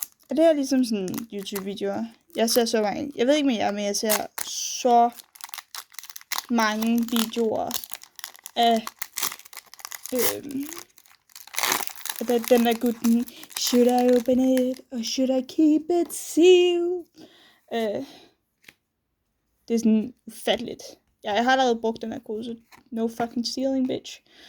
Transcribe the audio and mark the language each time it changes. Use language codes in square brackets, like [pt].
[da] Og det er ligesom sådan YouTube-videoer. Jeg ser så mange. Jeg ved ikke med jer, men jeg ser så mange videoer af den der gutten. [en] Should I open it, or should I keep it sealed? [da] Det er sådan ufatteligt. Jeg har allerede brugt den her kode, så [en] no fucking stealing, bitch.